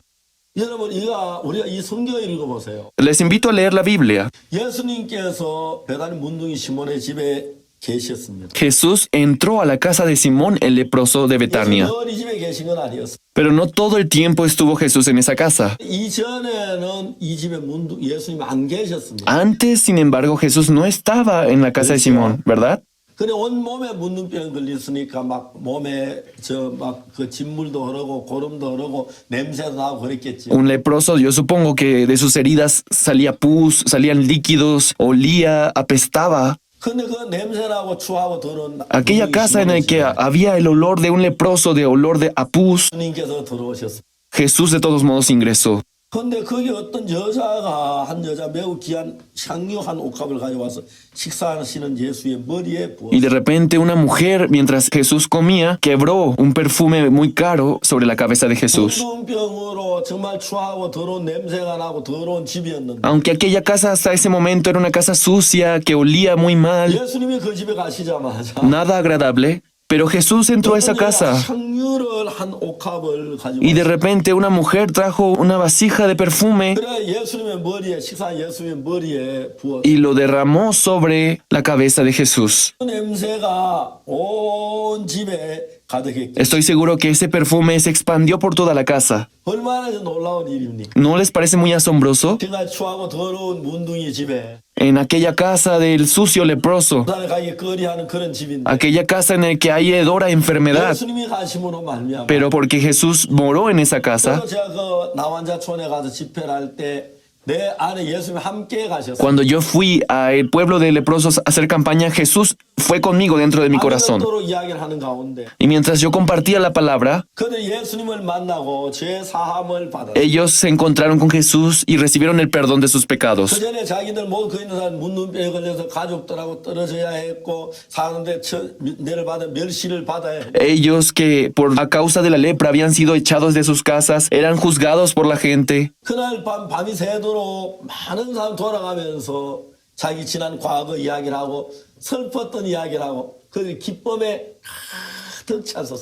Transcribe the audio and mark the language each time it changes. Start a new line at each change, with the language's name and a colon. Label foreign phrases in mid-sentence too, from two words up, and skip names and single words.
Korean: 여러분 우리가 이 성경을 읽어보세요.
Spanish: Les invito a leer la Biblia.
Korean: 예수님께서 베다니 문둥이 시몬의 집에 계셨습니다.
Spanish: Jesús entró a la casa de Simón el leproso de Betania.
Korean: 예수님 이 집에 계신 건 아니었어.
Spanish: Pero no todo el tiempo estuvo Jesús en esa casa.
Korean: 이전에는 이 집에 예수님 안 계셨습니다.
Spanish: Antes, sin embargo, Jesús no estaba en la casa de Simón, ¿verdad?
Korean: 근데 온 몸에 문둥병 걸렸으니까 막 몸에 그 진물도 흐르고 고름도 흐르고 냄새도 나고 그랬겠지.
Spanish: Un leproso, yo supongo que de sus heridas salía pus, salían líquidos, olía, apestaba.
Korean: 근데 그 냄새나고 추하고 더러운
Spanish: Aquella casa en la que había el olor de un leproso, de olor de apus,
Korean: 예수님께서 들어오셨어.
Spanish: Jesús de todos modos ingresó.
Korean: 근데 거기 어떤 한 여자 매우 귀한 향유 한 옥합을 가져와서 식사하시는 예수의 머리에 부었어.
Spanish: Y de repente una mujer, mientras Jesús comía, quebró un perfume muy caro sobre la cabeza de Jesús.
Korean: 문둥병으로 정말 추하고 더러운 냄새가 나고 더러운 집이었는데
Spanish: Aunque aquella casa hasta ese momento era una casa sucia, que olía muy mal,
Korean: 예수님이 그 집에 가시자마자
Spanish: nada agradable, pero Jesús entró a esa casa.
Korean: 향유를 한 옥합을 가지고
Spanish: Y de repente una mujer trajo una vasija de perfume
Korean: 그래 예수님의 머리에 식사한 예수님의 머리에 부었어.
Spanish: y lo derramó sobre la cabeza de Jesús.
Korean: 그 냄새가 온 집에 가득했기.
Spanish: Estoy seguro que ese perfume se expandió por toda la casa.
Korean: 얼마나 놀라운 일입니까?
Spanish: ¿No les parece muy asombroso?
Korean: 제가 추하고 더러운 문둥이 집에
Spanish: En aquella casa del sucio leproso,
Korean: 부산에 가기 거리하는 그런 집인데
Spanish: aquella casa en la que hay hedor a enfermedad,
Korean: 예수님이 가심으로 말미암아
Spanish: pero porque Jesús moró en esa casa,
Korean: 그래서 제가 그 나환자촌에 가서 집회를 할 때 내 안에 예수님이 함께 가셨어요.
Spanish: cuando yo fui al pueblo de leprosos a hacer campaña, Jesús fue conmigo dentro de mi corazón.
Korean: 아무것도로 이야기를 하는 가운데
Spanish: Y mientras yo compartía la palabra,
Korean: 그들 예수님을 만나고 죄 사함을 받았어요.
Spanish: ellos se encontraron con Jesús y recibieron el perdón de sus
Korean: 그
Spanish: pecados.
Korean: 전에 자기들 모두 그 있는 사람 문둥병에 걸려서 가족들하고 떨어져야 했고 사는데 내를 받아 멸시를 받아야 했고
Spanish: Ellos que por a causa de la lepra habían sido echados de sus casas, eran juzgados por la gente.
Korean: 그날 밤이 새도록 많은 사람 돌아가면서 자기 지난 과거 이야기를 하고 슬펐던 이야기를 하고 그 기쁨에 가득 찼었어요.